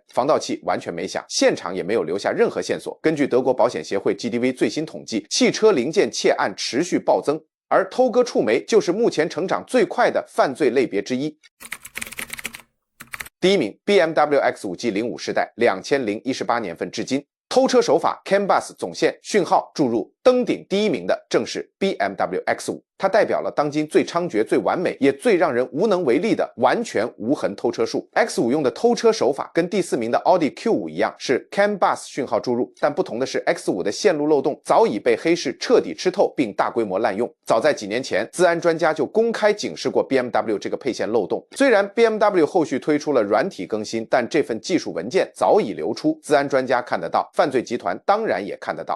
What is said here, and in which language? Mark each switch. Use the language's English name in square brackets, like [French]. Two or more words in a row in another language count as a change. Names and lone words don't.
[Chinese] 防盜器完全沒響，現場也沒有留下任何線索。根據德國保險協會 GDV 最新統計，汽車零件竊案持續暴增，而偷割觸媒就是目前成長最快的犯罪類別之一。第一名 BMW X5 G05 世代，2018年份至今，偷車手法 [English] CAN bus [Chinese] 總線訊號注入登頂第一名的正是 BMW X5， 它代表了當今最猖獗、最完美，也最讓人無能為力的完全無痕偷車術。X5 用的偷車手法跟第4名的奧迪 Q5 一樣，是 [English] CAN bus [Chinese] 讯號注入，但不同的是 X5 的線路漏洞早已被黑市徹底吃透，並大規模濫用。早在幾年前，資安專家就公開警示過 BMW 這個配線漏洞。雖然 BMW 後續推出了軟體更新，但這份技術文件早已流出，資安專家看得到，犯罪集團當然也看得到。